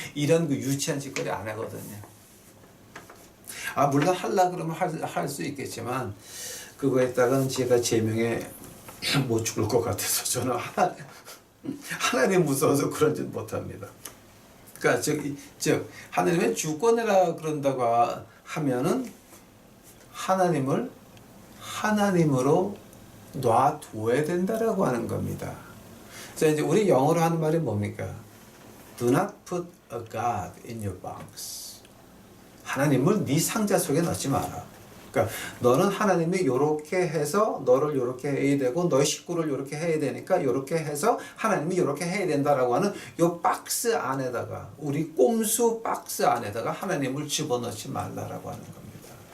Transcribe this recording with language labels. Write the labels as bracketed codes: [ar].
[ko] 이런 그 유치한 짓거리 안 하거든요. 물론 하려 그러면 할 수 있겠지만 그거에다가는 제가 제명에 못 죽을 것 같아서 저는 하나님 무서워서 그런 짓 못합니다. 그러니까 즉 하나님의 주권이라 그런다고 하면은 하나님을 하나님으로 놔둬야 된다라고 하는 겁니다. 자, 이제 우리 영어로 하는 말이 뭡니까? [en] Do not put a God in your box. [ko] 하나님을 네 상자 속에 넣지 마라. 그러니까 너는 하나님이 이렇게 해서 너를 이렇게 해야 되고 너의 식구를 이렇게 해야 되니까 이렇게 해서 하나님이 이렇게 해야 된다라고 하는 이 박스 안에다가 우리 꼼수 박스 안에다가 하나님을 집어넣지 말라라고 하는 겁니다.